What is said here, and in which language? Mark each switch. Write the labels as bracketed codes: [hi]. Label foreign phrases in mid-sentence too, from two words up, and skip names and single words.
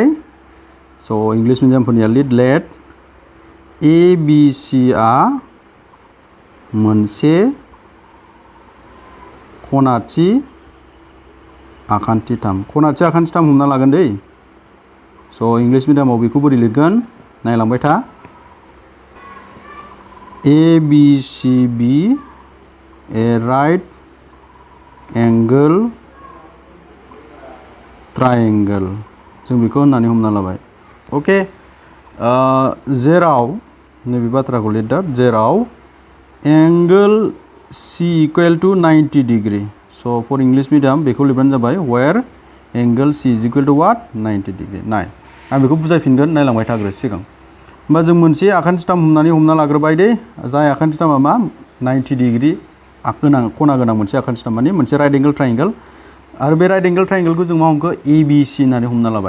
[brx] स' [en] English medium [brx] लिड, [en] let A B C [brx] आ मोनसे खनाथि आखान्थिथाम, खनाथि आखान्थिथाम हमना लागोन दै। स' इंलिश मिडियामाव बेखौ बोरै लिरगोन, नायलांबाय था। [en] A B C B A right angle triangle, [brx] जों बेखौ होननानै हमना लाबाय। ओके, जेराव नैबे बाथ्राखौ लिरदो, जेराव [en] angle C equal to 90 degree. [brx] स' [en] for English medium [brx] बेखौ लिरबानो जाबाय, [en] where angle C is equal to what, 90 degree. [brx] नाय आं बेखौ बुजायफिनगोन, नायलांबाय थाग्रो सिगां। होमबा जों मोनसे आखान्थिथाम हमना लाग्रोबाय दे, जाय आखान्थिथामा मा, 90 डिग्री खना गोनां मोनसे आखान्थिथाम, माने मोनसे [en] right angle triangle. [brx] आरो बे राइट एंगल ट्रायंगलखौ जों मा हमखो, ए बी सी होननानै हमना लाबाय।